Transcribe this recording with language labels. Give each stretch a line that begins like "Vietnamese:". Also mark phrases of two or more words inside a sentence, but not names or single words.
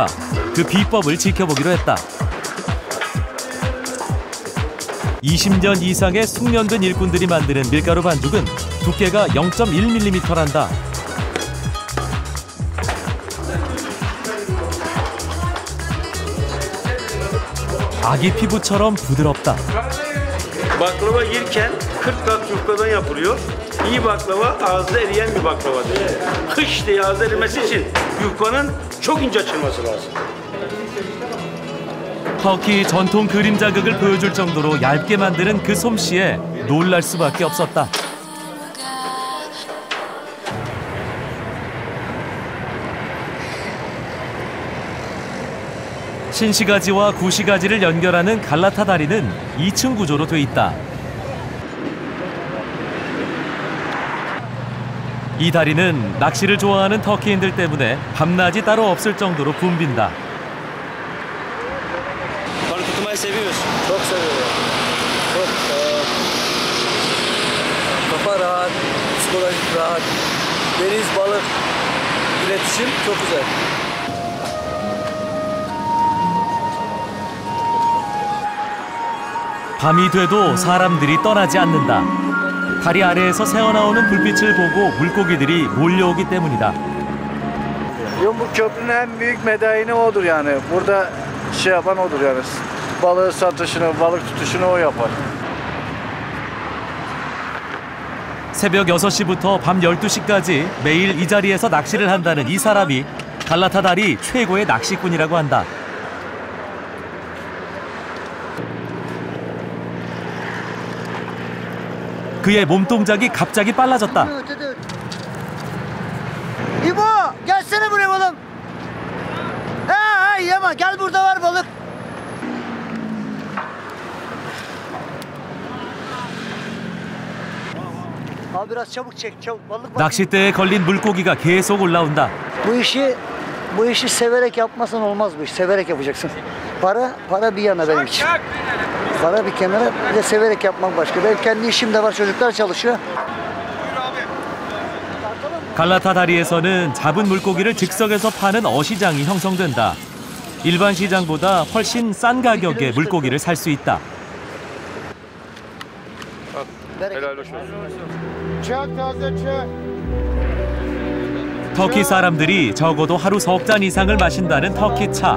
Korean: 그 비법을 지켜보기로 했다. 20년 이상의 숙련된 일꾼들이 만드는 밀가루 반죽은 두께가 0.1mm란다. 아기 피부처럼 부드럽다.
Turkish: Baklava yerken 40 kat yufkadan yapılıyor. İyi baklava ağızda eriyen bir baklavadır. Kış diye ağızda erimesi için yufkanın çok ince açılması lazım.
Korean: 터키 전통 그림 자극을 보여줄 정도로 얇게 만드는 그 솜씨에 놀랄 수밖에 없었다. 신시가지와 구시가지를 연결하는 갈라타 다리는 2층 구조로 돼 있다. 이 다리는 낚시를 좋아하는 터키인들 때문에 밤낮이 따로 없을 정도로 붐빈다.
Turkish: Balık tutmayı seviyorsun. Çok seviyorum. Çok kafa rahat, psikolojik rahat. Deniz, balık, iletişim çok güzel.
Korean: 밤이 돼도 사람들이 떠나지 않는다. 다리 아래에서 새어나오는 불빛을 보고 물고기들이 몰려오기 때문이다.
Turkish: Bu köprünün en büyük medaini odur yani. Burada şey yapan odur yani. Balığı satışını, balık tutuşunu o yapar.
Korean: 새벽 6시부터 밤 12시까지 매일 이 자리에서 낚시를 한다는 이 사람이 갈라타 다리 최고의 낚시꾼이라고 한다. 그의 몸동작이 갑자기 빨라졌다.
Turkish: İbo gelsene buraya oğlum. Ha yama gel burada var balık. Abi biraz çabuk çek çabuk balık var.
Korean: 낚싯대에 걸린 물고기가 계속 올라온다.
Turkish: Bu işi severek yapmasan olmaz bu iş. Severek yapacaksın. Para bir yana benim için. Para bir kenara, bir de severek yapmak başka. Benim kendi işim de var, çocuklar çalışıyor.
Korean: 갈라타 다리에서는 잡은 물고기를 즉석에서 파는 어시장이 형성된다. 일반 시장보다 훨씬 싼 가격에 물고기를 살 수 있다. 터키 사람들이 적어도 하루 석 잔 이상을 마신다는 터키 차.